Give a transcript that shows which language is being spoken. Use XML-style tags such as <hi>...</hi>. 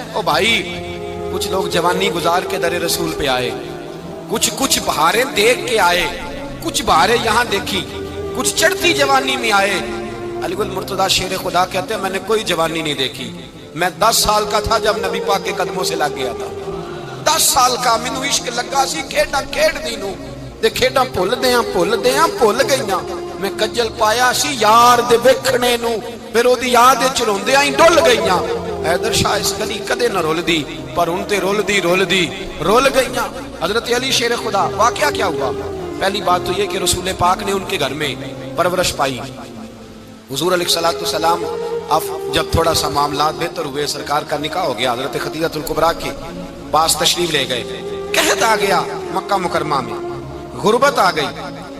<ur>او بھائی کچھ لوگ جوانی گزار کے در رسول پہ آئے, کچھ بہاریں دیکھ کے آئے, کچھ بہاریں یہاں دیکھی, کچھ چڑھتی جوانی میں آئے. علی گل مرتضیٰ شیر خدا کہتے ہیں میں نے کوئی جوانی نہیں دیکھی. میں 10 سال کا تھا جب نبی پاک کے قدموں سے لگ گیا تھا.</ur> <pa>10 سال کا مینوں عشق لگا سی, کھیڈاں کھیڈ دی نوں تے کھیڈاں بھول گئیاں. میں کجل پایا سی یار دے ویکھنے نوں, پھر اودی یاد وچ روندیاں ہی ڈل گئیاں. حیدر شاہ اس گلی کدے نہ رول دی پر ہن تے رول گئیاں.</pa> <ur>حضرت علی شیر خدا واقعہ کیا ہوا؟ پہلی بات تو یہ کہ رسول پاک نے ان کے گھر میں پرورش پائی. حضور علیہ الصلوۃ والسلام اب جب تھوڑا سا معاملات بہتر ہوئے, سرکار کا نکاح ہو گیا, حضرت خدیجہ الکبریٰ کے پاس تشریف لے گئے. قحط آ گیا مکہ مکرمہ میں, غربت آ گئی.</ur>